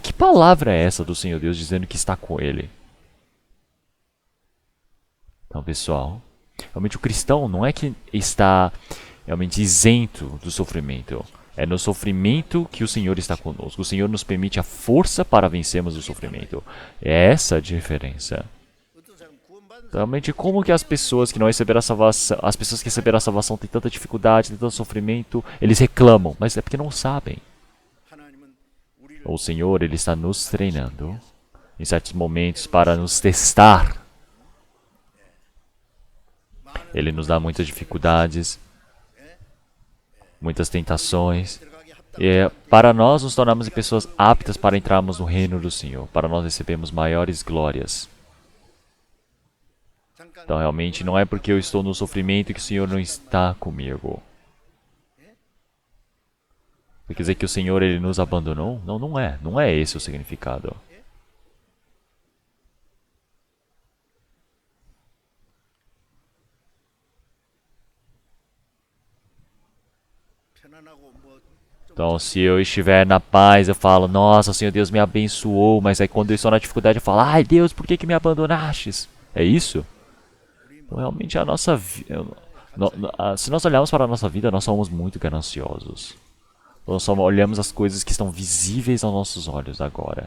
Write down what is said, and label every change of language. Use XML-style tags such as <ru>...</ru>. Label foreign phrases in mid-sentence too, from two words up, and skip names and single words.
<pt>Que palavra é essa do Senhor Deus dizendo que está com ele? Então, pessoal, realmente o cristão não é que está realmente isento do sofrimento. É no sofrimento que o Senhor está conosco. O Senhor nos permite a força para vencermos o sofrimento. É essa a diferença.</pt> <ko>어떤 사람 구원받은</ko> <pt>Realmente, como que as pessoas que não receberam a salvação, as pessoas que receberam a salvação têm tanta dificuldade, têm tanto sofrimento, eles reclamam, mas é porque não sabem.</pt> <ko>하나님은 우리를</ko> <pt>O Senhor, Ele está nos treinando em certos momentos para nos testar. Ele nos dá muitas dificuldades, muitas tentações,</pt> <ko>들어가게 합당</ko> <pt>e para nós nos tornarmos pessoas aptas para entrarmos no reino do Senhor, para nós recebermos maiores glórias.</pt> <ko>잠깐</ko> <pt>Então, realmente, não é porque eu estou no sofrimento que o Senhor não está comigo. Quer dizer que o Senhor ele nos abandonou? Não, não é. Não é esse o significado.</pt> <ko>편안하고 뭐</ko> <pt>Então, se eu estiver na paz, eu falo, nossa, Senhor Deus me abençoou. Mas aí quando eu estou na dificuldade, eu falo, ai Deus, por que me abandonastes? É isso? Então, realmente, a nossa vida... Se nós olharmos para a nossa vida, nós somos muito gananciosos. Nós só olhamos as coisas que estão visíveis aos nossos olhos agora.</pt>